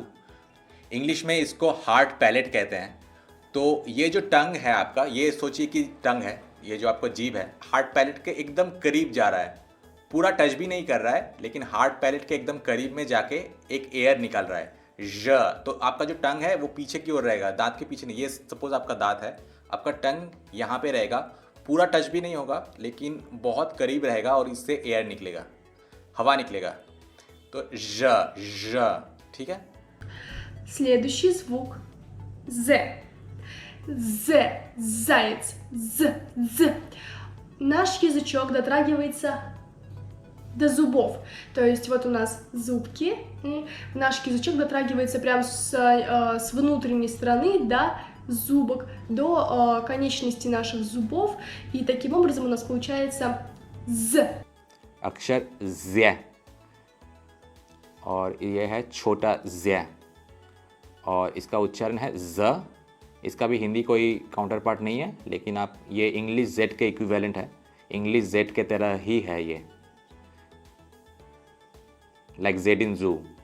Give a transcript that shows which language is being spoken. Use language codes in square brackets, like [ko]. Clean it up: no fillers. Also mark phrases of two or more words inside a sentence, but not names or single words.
[hi] इंग्लिश में इसको [en] hard palate [hi] कहते हैं। तो ये जो टंग है आपका, ये सोचिए कि टंग है, ये जो आपका जीभ है, [en] hard palate [hi] के एकदम करीब जा रहा है, पूरा टच भी नहीं कर रहा है, लेकिन [en] hard palate [hi] के एकदम करीब में जाके एक एयर निकल रहा है, ज। तो आपका जो टंग है वो पीछे की ओर रहेगा, दांत के पीछे नहीं। ये सपोज आपका दांत है, आपका टंग यहाँ पे रहेगा, पूरा टच भी नहीं होगा, लेकिन बहुत करीब रहेगा, और इससे एयर निकलेगा, हवा निकलेगा, तो ज, ठीक है। [ru] Следующий звук З. З. Заяц. З. Наш язычок дотрагивается до зубов. То есть вот у нас зубки, наш язычок дотрагивается прямо с внутренней стороны до зубок, до конечности наших зубов, и таким образом у нас получается З. [hi] अक्षर ज़, और यह है छोटा ज़, और इसका उच्चारण है ज़। इसका भी हिंदी कोई [en] counter part [hi] नहीं है, लेकिन आप ये [en] English Z [hi] के इक्विवेलेंट है, [en] English Z [hi] के तरह ही है ये, [en] like Z in zoo.